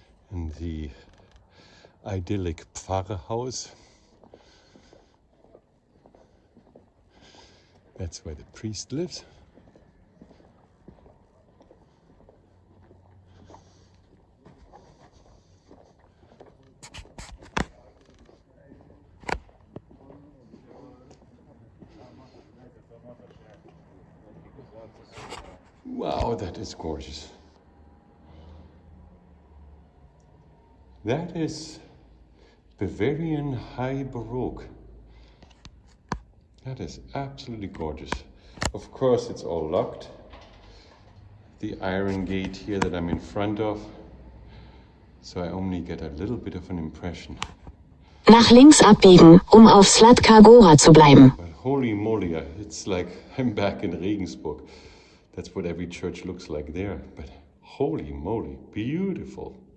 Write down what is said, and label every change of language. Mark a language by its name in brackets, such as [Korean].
[English] And the idyllic Pfarrhaus. That's where the priest lives. Wow, that is gorgeous. That is Bavarian High Baroque. That is absolutely gorgeous. Of course, it's all locked. The iron gate here that I'm in front of, so I only get a little bit of an impression. [German] Nach links abbiegen, auf Slatka Gora zu bleiben. [English] But holy moly, it's like I'm back in Regensburg. That's what every church looks like there. But holy moly, beautiful.